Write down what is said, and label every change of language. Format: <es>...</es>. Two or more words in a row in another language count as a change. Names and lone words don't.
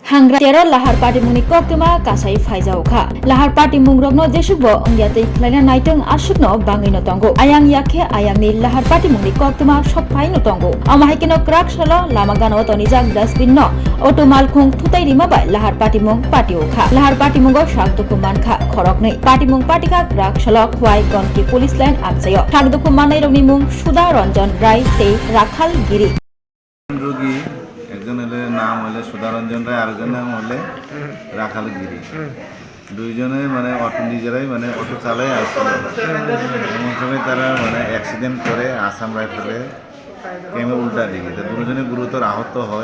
<trp>Hangra tera lahar party muni koktuma kasai faizau kha lahar party mungrokno jesukbo ongyatei khlaina naiteng asukno bangino tongo ayang yakhe ayangni lahar party muni koktuma soppai no tongo amahikeno krak sala lamagano tonijak dustbin no otomal khung thutai rima bai lahar party mung patio kha lahar party mungo sakduku mankha khoroknei party mung patika krak sala khwai gonki police line aksayo sakduku manai rokni mung Sudha Ranjan Rai tei Rakhal Giri</trp> <bn>রোগী একজন হলে নাম হলে সুধারঞ্জন রায়, আরেকজন নাম হলে রাখাল গিরি। দুইজনে মানে অটো নিজেরাই মানে অটো চালাই আসছিল। এমন সময় তারা মানে অ্যাক্সিডেন্ট করে আসাম রাইফেলে ক্যামে উল্টা দিকে দুজনে গুরুতর আহত হয়।</bn>